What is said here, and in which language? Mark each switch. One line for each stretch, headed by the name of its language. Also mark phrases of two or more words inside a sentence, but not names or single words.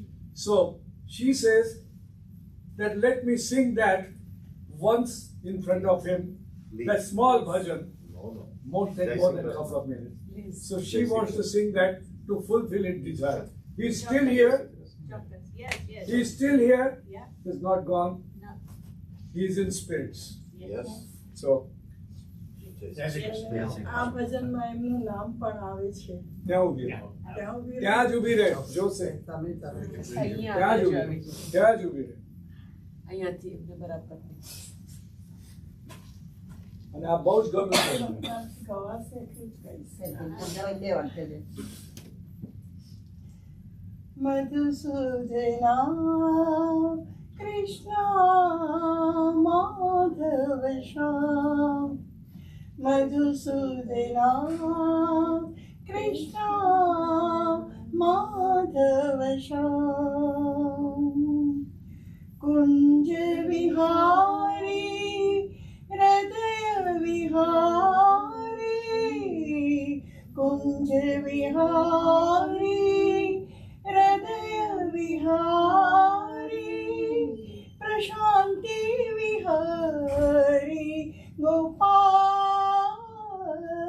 English: So she says that let me sing that once in front of him, that small bhajan. Won't take more than a couple of minutes. So she wants to sing that to fulfill his desire. He's still here. Yes. He's still here. Yeah. He's not gone. No. He's in spirits. Yes. So
Gujarati: આ ભજનમાં એમનું નામ પણ આવે છે. ત્યાં ઉભી રહે. ત્યાં જ ઉભી રહે. જોશે. ત્યાં જ ઉભી રહે. અહીંયાથી એમને બરાબર. અને આ બહુ જ ગમે છે. ગવાશે એટલું જ કહીશ. મધુસૂદના કૃષ્ણ માધવ શ્યામ મધુસૂદના કૃષ્ણ
Hindi: માધવ શ્યામ कुंज विहारी हृदय विहारी कुंज विहारी हृदय विहारी प्रशांति विहारी गोपाल